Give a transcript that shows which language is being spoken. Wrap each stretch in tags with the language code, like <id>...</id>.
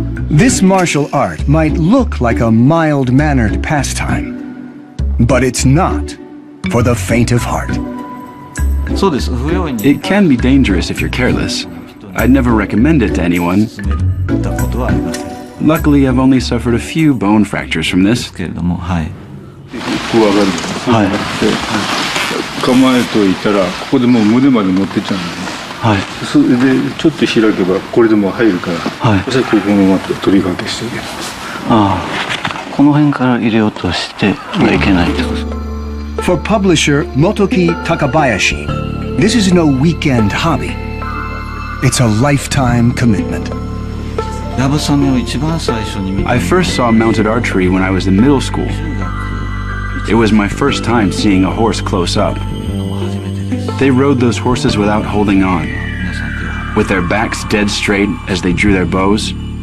<en>This martial art might look like a mild-mannered pastime, but it's not for the faint of heart. It can be dangerous if you're careless. I'd never recommend it to anyone. Luckily, I've only suffered a few bone fractures from this.</en> <ja>はい構えといたらここでもう胸まで持ってっちゃうんだよね。はい。それでちょっと開けばこれでもう入るから。はい。そしてここのまま取り掛けしていける。ああ、この辺から入れようとしてはいけないってこと。</ja> <en>For publisher Motoki Takabayashi, this is no weekend hobby. It's a lifetime commitment. I first saw mounted archery when I was in middle school. It was my first time seeing a horse close up. They rode those horses without holding on, with their backs dead straight as they drew their bows.</en>